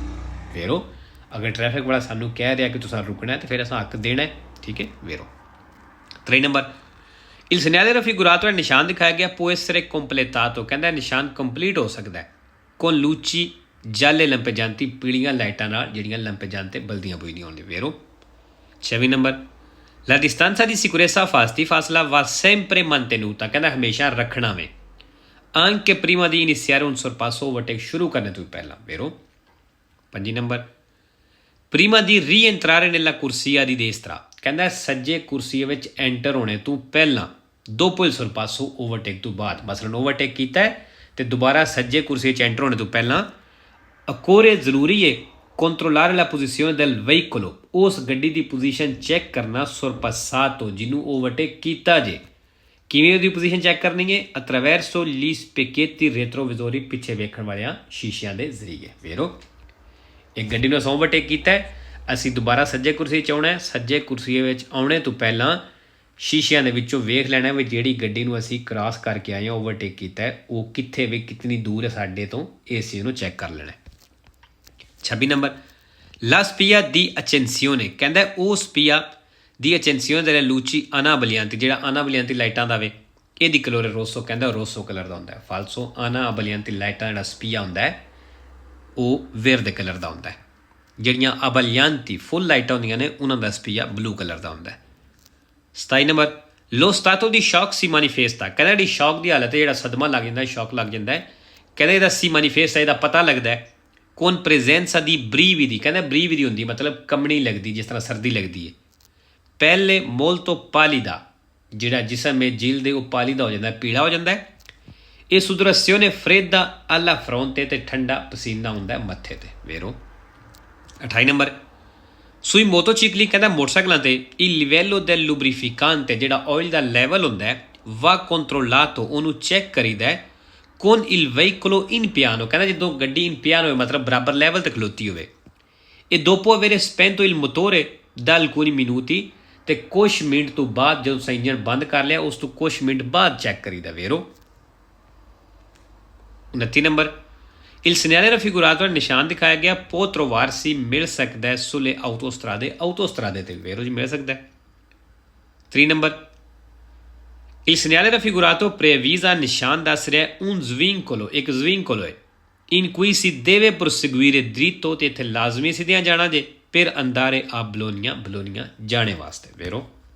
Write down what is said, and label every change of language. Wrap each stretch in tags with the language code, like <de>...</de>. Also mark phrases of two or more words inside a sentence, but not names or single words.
<pa>ਵੇਰੋ ਅਗਰ ਟ੍ਰੈਫਿਕ ਵਾਲਾ ਸਾਨੂੰ ਕਹਿ ਰਿਹਾ ਕਿ ਤੁਸੀਂ ਰੁਕਣਾ ਹੈ ਤੇ ਫਿਰ ਅਸਾਂ ਹੱਕ ਦੇਣਾ ਹੈ, ਠੀਕ ਹੈ। ਵੇਰੋ 3 ਨੰਬਰ</pa> <it>il segnale raffigurato</it> <pa>ਹੈ ਨਿਸ਼ਾਨ ਦਿਖਾਇਆ ਗਿਆ</pa> <it>può essere completato,</it> <pa>ਕਹਿੰਦਾ ਨਿਸ਼ਾਨ ਕੰਪਲੀਟ ਹੋ ਸਕਦਾ ਹੈ</pa> <it>con luci gialle lampeggianti,</it> <pa>ਪੀਲੀਆਂ ਲਾਈਟਾਂ ਨਾਲ ਜਿਹੜੀਆਂ lampeggiante ਬਲਦੀਆਂ ਬੁਝਦੀਆਂ ਹੁੰਦੀਆਂ। ਵੇਰੋ 6 ਨੰਬਰ</pa> <it>la distanza di sicurezza fasti, ਫਾਸਲਾ va sempre mantenuta,</it> <pa>ਕਹਿੰਦਾ ਹਮੇਸ਼ਾ ਰੱਖਣਾ ਵੇ</pa> <it>anche prima di iniziare un sorpasso overtake,</it> <pa>ਸ਼ੁਰੂ ਕਰਨੇ ਤੋਂ ਪਹਿਲਾਂ।</pa> <it>ਵੇਰੋ 5 ਨੰਬਰ prima di rientrare nella corsia di destra,</it> <pa>ਕਹਿੰਦਾ ਸੱਜੇ ਕੁਰਸੀਏ ਵਿੱਚ ਐਂਟਰ ਹੋਣੇ ਤੋਂ ਪਹਿਲਾਂ</pa> <it>dopo il sorpasso</it> <pa>overtake ਤੋਂ ਬਾਅਦ, ਮਸਲਨ ਓਵਰਟੇਕ ਕੀਤਾ ਹੈ ਤੇ ਦੁਬਾਰਾ ਸੱਜੇ ਕੁਰਸੀਏ 'ਚ ਐਂਟਰ ਹੋਣੇ ਤੋਂ ਪਹਿਲਾਂ occorre ਜ਼ਰੂਰੀ ਹੈ</pa> <it>controllare la posizione del veicolo,</it> <pa>ਉਸ ਗੱਡੀ ਦੀ ਪੋਜੀਸ਼ਨ ਚੈੱਕ ਕਰਨਾ sorpassato ਜਿਹਨੂੰ ਓਵਰਟੇਕ ਕੀਤਾ ਜੇ। ਕਿਵੇਂ ਉਹਦੀ ਪੋਜੀਸ਼ਨ ਚੈੱਕ ਕਰਨੀ ਹੈ?</pa> <it>attraverso gli specchietti retrovisori,</it> <pa>ਪਿੱਛੇ ਵੇਖਣ ਵਾਲਿਆਂ ਸ਼ੀਸ਼ਿਆਂ ਦੇ ਜ਼ਰੀਏ। ਵੇਰੋ ਇੱਕ ਗੱਡੀ ਨੂੰ ਅਸੀਂ ਓਵਰਟੇਕ ਕੀਤਾ ਹੈ, ਅਸੀਂ ਦੁਬਾਰਾ ਸੱਜੇ ਕੁਰਸੀ 'ਚ ਆਉਣਾ ਹੈ, ਸੱਜੇ ਕੁਰਸੀ ਵਿੱਚ ਆਉਣੇ ਤੋਂ ਪਹਿਲਾਂ ਸ਼ੀਸ਼ਿਆਂ ਦੇ ਵਿੱਚੋਂ ਵੇਖ ਲੈਣਾ ਵੀ ਜਿਹੜੀ ਗੱਡੀ ਨੂੰ ਅਸੀਂ ਕ੍ਰਾਸ ਕਰਕੇ ਆਏ ਹਾਂ, ਓਵਰਟੇਕ ਕੀਤਾ ਹੈ, ਉਹ ਕਿੱਥੇ ਵੀ ਕਿਤਨੀ ਦੂਰ ਹੈ ਸਾਡੇ ਤੋਂ, ਇਸ ਚੀਜ਼ ਨੂੰ ਚੈੱਕ ਕਰ ਲੈਣਾ।</pa> <it>26 ਨੰਬਰ la spia di accensione,</it> <pa>ਕਹਿੰਦਾ ਉਹ</pa> <it>spia di accensione delle luci anabolianti,</it> <pa>ਜਿਹੜਾ anabolianti ਲਾਈਟਾਂ ਦਾ ਵੇ ਇਹਦੀ ਕਲਰ ਰੋਸੋ, ਕਹਿੰਦਾ ਰੋਸੋ ਕਲਰ ਦਾ ਹੁੰਦਾ ਹੈ। ਫਾਲਸੋ anabolianti ਲਾਈਟਾਂ ਜਿਹੜਾ spia ਹੁੰਦਾ ਹੈ ਉਹ ਵੇਰਦੇ ਕਲਰ ਦਾ ਹੁੰਦਾ ਹੈ। ਜਿਹੜੀਆਂ abbaglianti ਫੁੱਲ ਲਾਈਟਾਂ ਹੁੰਦੀਆਂ ਨੇ ਉਹਨਾਂ ਦਾ spia ਬਲੂ ਕਲਰ ਦਾ ਹੁੰਦਾ ਹੈ।</pa> <it>27 ਨੰਬਰ lo stato di shock si manifesta,</it> <pa>ਕਹਿੰਦਾ ਜਿਹੜੀ ਸ਼ੌਕ ਦੀ ਹਾਲਤ ਹੈ, ਜਿਹੜਾ ਸਦਮਾ ਲੱਗ ਜਾਂਦਾ ਹੈ, ਸ਼ੌਕ ਲੱਗ ਜਾਂਦਾ ਹੈ, ਕਹਿੰਦਾ ਇਹਦਾ</pa> <it>si manifesta,</it> <pa>ਇਹਦਾ ਪਤਾ ਲੱਗਦਾ ਹੈ</pa> <it>con presenza di brividi,</it> <pa>ਕਹਿੰਦਾ brividi ਹੁੰਦੀ ਮਤਲਬ ਕੰਬਣੀ ਲੱਗਦੀ, ਜਿਸ ਤਰ੍ਹਾਂ ਸਰਦੀ ਲੱਗਦੀ ਹੈ।</pa> <it>pelle molto pallida,</it> <pa>ਜਿਹੜਾ ਜਿਸਮ ਹੈ ਜਿਲਦ ਦੇ ਉਹ ਪਾਲੀਦਾ ਹੋ ਜਾਂਦਾ ਹੈ, ਪੀਲਾ ਹੋ ਜਾਂਦਾ ਹੈ।</pa> <it>ਇਹ sudorazione fredda alla fronte,</it> <pa>ਤੇ ਠੰਡਾ ਪਸੀਨਾ ਹੁੰਦਾ ਹੈ ਮੱਥੇ ਤੇ। ਵੇਰੋ 28 ਨੰਬਰ</pa> <it>sui motocicli,</it> <pa>ਕਹਿੰਦਾ ਮੋਟਰਸਾਈਕਲਾਂ ਤੇ</pa> <it>il livello del lubrificante,</it> <pa>ਜਿਹੜਾ ਆਇਲ ਦਾ ਲੈਵਲ ਹੁੰਦਾ ਹੈ,</pa> <it>va controllato,</it> <pa>ਉਹਨੂੰ ਚੈੱਕ ਕਰੀਦਾ ਹੈ</pa> <it>con il veicolo in piano,</it> <pa>ਕਹਿੰਦਾ ਜਦੋਂ ਗੱਡੀ</pa> <it>in piano</it> <pa>ਹੋਵੇ ਮਤਲਬ ਬਰਾਬਰ ਲੈਵਲ ਤੇ ਖਲੋਤੀ ਹੋਵੇ।</pa> <it>ਇਹ dopo avere spento il motore da alcuni minuti,</it> <pa>ਤੇ ਕੁਛ ਮਿੰਟ ਤੋਂ ਬਾਅਦ ਜਦੋਂ ਅਸੀਂ ਇੰਜਨ ਬੰਦ ਕਰ ਲਿਆ ਉਸ ਤੋਂ ਕੁਛ ਮਿੰਟ ਬਾਅਦ ਚੈੱਕ ਕਰੀਦਾ। ਵੇਰੋ 29 ਨੰਬਰ</pa> <it>il segnale raffigurato,</it> <pa>ਨਿਸ਼ਾਨ ਦਿਖਾਇਆ ਗਿਆ</pa> <it>può trovarsi,</it> <pa>ਮਿਲ ਸਕਦਾ ਹੈ</pa> <it>sulle autostrade,</it> <pa>autostrade ਤੇ। ਵੇਰੋ ਜੀ ਮਿਲ ਸਕਦਾ ਹੈ।</pa> <it>3 ਨੰਬਰ il segnale raffigurato preavvisa,</it> <pa>ਨਿਸ਼ਾਨ ਦੱਸ ਰਿਹਾ</pa> <it>un svincolo,</it> <pa>ਇੱਕ svincolo ਹੈ</pa> <it>in cui si deve proseguire dritto,</it> <pa>ਤੇ ਇੱਥੇ ਲਾਜ਼ਮੀ ਸਿੱਧਿਆਂ ਜਾਣਾ ਜੇ</pa> <it>per andare a Bologna,</it> <pa>ਬਲੋਨੀਆ ਜਾਣੇ ਵਾਸਤੇ। ਵੇਰੋ</pa>